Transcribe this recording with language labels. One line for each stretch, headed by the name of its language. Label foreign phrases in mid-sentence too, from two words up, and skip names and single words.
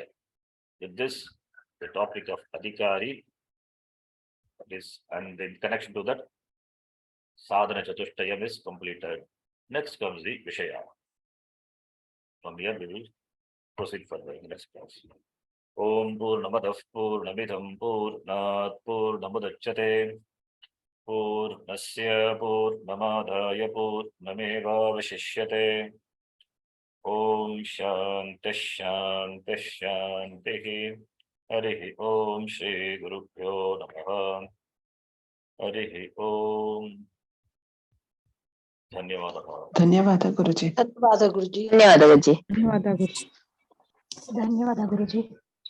English: With this, the topic of Adhikari is, and in connection to that, Sadhana Chatushtayam is completed. Next comes the Vishaya. From here we will proceed further in the next class.
Sanskrit: ॐ पूर्णमदः पूर्णमिदं पूर्णात् पूर्णमुदच्यते पूर्णस्य पूर्णमादाय पूर्णमेवावशिष्यते। ओम शांति शांति शांति। हरिः ओम श्री गुरुभ्यो नमः। हरिः ओम। धन्यवादः।
Kannada: ಧನ್ಯವಾದ ಗುರುಜಿ. ಧನ್ಯವಾದ ಗುರುಜಿ. ಧನ್ಯವಾದ ಗುರುಜಿ. ಧನ್ಯವಾದ ಗುರುಜಿ. ಧನ್ಯವಾದ ಗುರುಜಿ.